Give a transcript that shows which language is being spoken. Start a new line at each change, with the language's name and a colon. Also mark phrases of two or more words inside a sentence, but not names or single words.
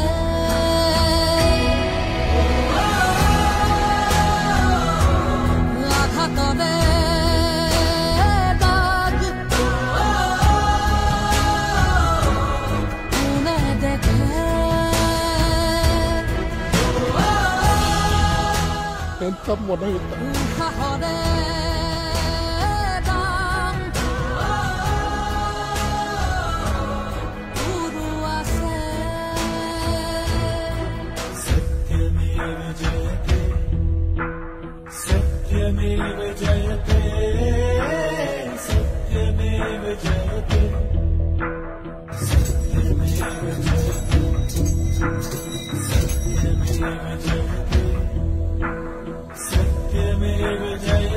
Assamese: আঘাতৰে দাগ কোনে দেখে উশাহৰে দাম গুৰু আছে
Sanskrit: सत्यमेव जयते सत्यमेव जयते सत्यमेव जयते सत्यमेव जयते सत्यमेव जयते